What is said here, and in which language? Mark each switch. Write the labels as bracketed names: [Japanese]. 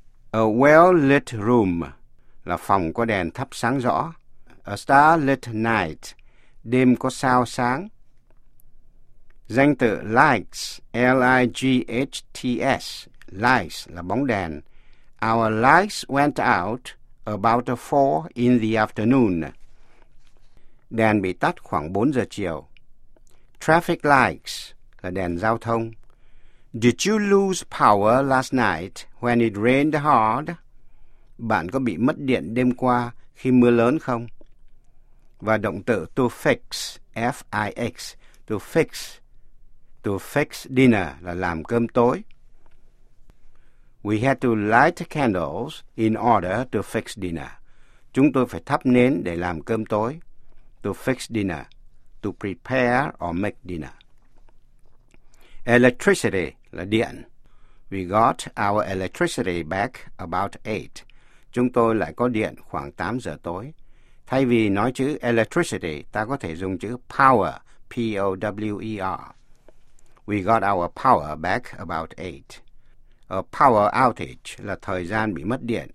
[English] A well-lit room [Vietnamese] là phòng có đèn thắp sáng rõ. [English] A star-lit night, [Vietnamese] đêm có sao sáng. Danh từ lights, L-I-G-H-T-S, lights là bóng đèn. [English] Our lights went out about 4 in the afternoon. [Vietnamese] Đèn bị tắt khoảng 4 giờ chiều. [English] Traffic lights [Vietnamese] là đèn giao thông. [English] Did you lose power last night when it rained hard? [Vietnamese] Bạn có bị mất điện đêm qua khi mưa lớn không? Và động từ to fix, F-I-X, [English] to fix dinner [Vietnamese] là làm cơm tối. [English] We had to light candles in order to fix dinner. [Vietnamese] Chúng tôi phải thắp nến để làm cơm tối. [English] To fix dinner, to prepare or make dinner. Electricity [Vietnamese] là điện. [English] We got our electricity back about 8. [Vietnamese] Chúng tôi lại có điện khoảng 8 giờ tối. Thay vì nói chữ electricity, ta có thể dùng chữ power, P-O-W-E-R. [English] We got our power back about 8. A power outage [Vietnamese] là thời gian bị mất điện.